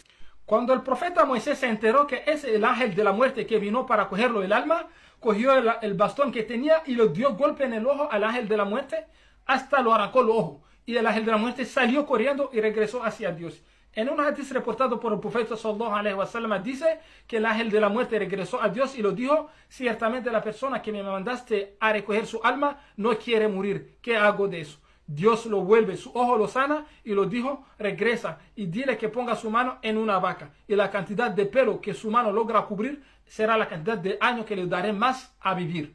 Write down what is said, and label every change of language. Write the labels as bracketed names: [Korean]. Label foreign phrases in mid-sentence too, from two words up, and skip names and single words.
[Spanish] Cuando el profeta Moisés se enteró que es el ángel de la muerte que vino para cogerlo el alma, cogió el bastón que tenía y le dio golpe en el ojo al ángel de la muerte hasta lo arrancó el ojo. Y el ángel de la muerte salió corriendo y regresó hacia Dios. En un hadith reportado por el profeta [Arabic] صلى الله عليه وسلم [Spanish] dice que el ángel de la muerte regresó a Dios y lo dijo: ciertamente la persona que me mandaste a recoger su alma no quiere morir. ¿Qué hago de eso? Dios lo vuelve, su ojo lo sana y lo dijo, regresa y dile que ponga su mano en una vaca. Y la cantidad de pelo que su mano logra cubrir será la cantidad de años que le daré más a vivir.